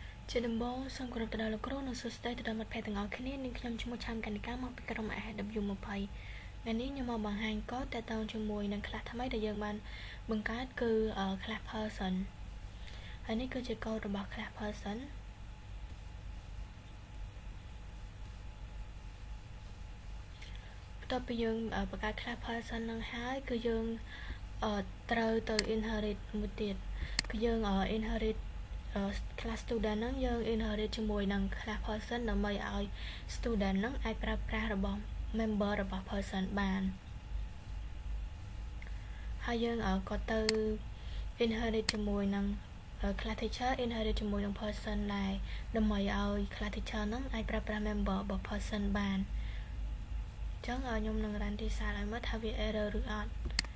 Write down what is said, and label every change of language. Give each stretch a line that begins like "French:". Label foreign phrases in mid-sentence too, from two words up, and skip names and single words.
Khmer: ជាដំបូងសូមគោរពទៅដល់លោកគ្រូនិងសួស្តីទៅដល់មិត្តភ័ក្តិទាំងអស់គ្នានាងខ្ញុំឈ្មោះឆាំកណ្ឌិកាមកពីក្រុម AW20 ថ្ងៃនេះខ្ញុំមកបង្ហាញកូដទាក់ទងជាមួយនឹង class ថ្មីដែលយើងបានបង្កើតគឺ
English: class person
Khmer: ហើយនេះគឺជាកូដរបស់
English: class person
Khmer: បន្ទាប់ពីយើងបង្កើត
English: class person
Khmer: នឹងហើយគឺយើងត្រូវទៅ inherit មួយទៀតគឺយើង
English: inherit class student
Khmer: ហ្នឹងយើង inherit ជាមួយនឹង
English: class person
Khmer: ដើម្បីឲ្យ student ហ្នឹងអាចប្រើប្រាស់របស់ member របស់ person បាន ហើយយើងក៏ទៅ inherit ជាមួយនឹង
English: class teacher inherit
Khmer: ជាមួយនឹង person ដែរដើម្បីឲ្យ
English: class teacher
Khmer: ហ្នឹងអាចប្រើប្រាស់ member របស់ person បានអញ្ចឹងខ្ញុំនឹង run ទីសារឲ្យមើលថាវា error ឬអត់